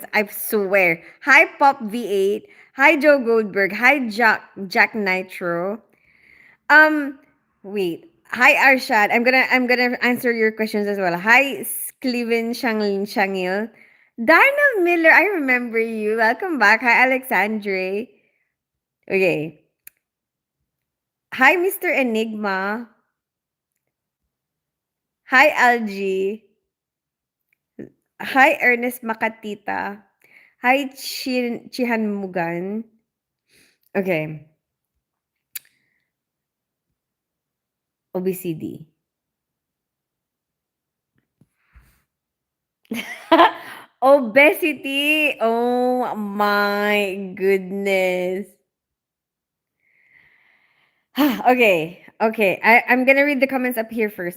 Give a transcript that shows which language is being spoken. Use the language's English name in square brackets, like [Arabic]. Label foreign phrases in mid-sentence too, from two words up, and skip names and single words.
[English] I swear. Hi, Pop V8. Hi, Joe Goldberg. Hi, Jack Nitro. Um, Wait. Hi, Arshad. I'm gonna answer your questions as well. Hi, Cleven Shangil. Darnell Miller, I remember you. Welcome back. Hi, Alexandre. Okay. Hi, Mr. Enigma. Hi, Algie. Hi, Ernest Makatita. Hi, Chihan Mugan. Okay, OBCD. Obesity. Oh my goodness. Okay, okay. I'm gonna read the comments up here first.